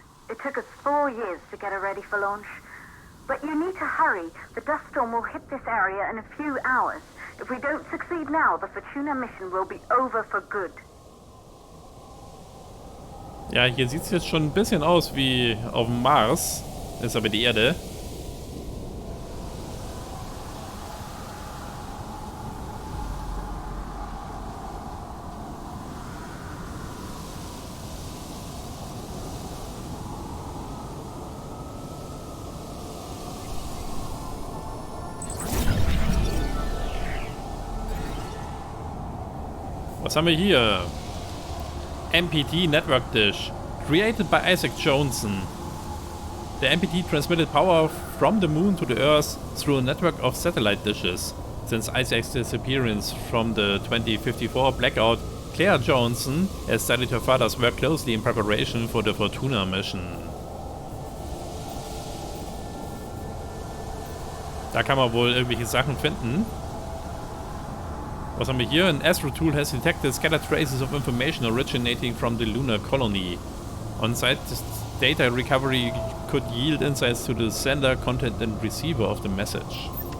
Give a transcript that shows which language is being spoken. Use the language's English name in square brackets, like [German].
[English] It took us 4 years to get her ready for launch. But you need to hurry. The dust storm will hit this area in a few hours. If we don't succeed now, the Fortuna mission will be over for good. [German] Ja, hier sieht es jetzt schon ein bisschen aus wie auf dem Mars. Ist aber die Erde. Was haben wir hier? [English] MPT Network Dish, created by Isaac Johnson. The MPT transmitted power from the moon to the Earth through a network of satellite dishes. Since Isaac's disappearance from the 2054 blackout, Claire Johnson has studied her father's work closely in preparation for the Fortuna mission. [German] Da kann man wohl irgendwelche Sachen finden. Was haben wir hier? [English] An Astro tool has detected scattered traces of information originating from the lunar colony. On-site data recovery could yield insights to the sender, content and receiver of the message.